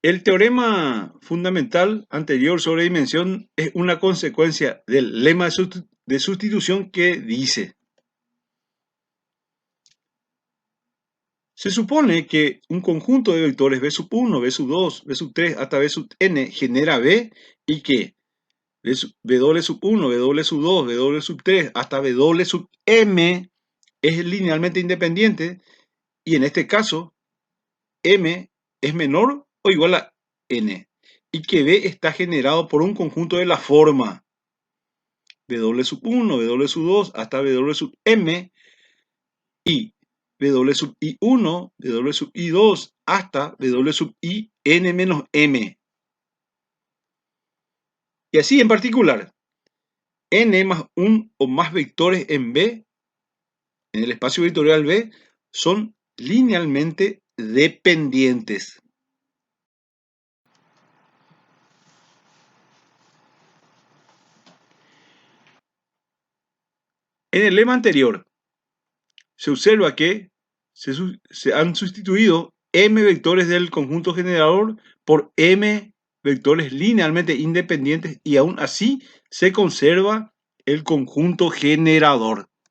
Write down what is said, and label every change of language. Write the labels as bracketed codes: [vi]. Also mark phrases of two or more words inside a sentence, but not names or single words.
[es] El teorema fundamental anterior sobre dimensión es una consecuencia del lema de sustitución que dice: se supone que un conjunto de vectores v sub 1, v sub 2, v sub 3 hasta v sub n genera v y que w sub 1, w sub 2, w sub 3 hasta w sub m es linealmente independiente y en este caso m es menor o igual a n y que v está generado por un conjunto de la forma w sub 1, w sub 2 hasta w sub m y w sub i1, w sub i2 hasta w sub i n menos m. Y así en particular, n más un o más vectores en V, en el espacio vectorial V, son linealmente dependientes. En el lema anterior, se observa que se han sustituido m vectores del conjunto generador por m vectores linealmente independientes y aún así se conserva el conjunto generador.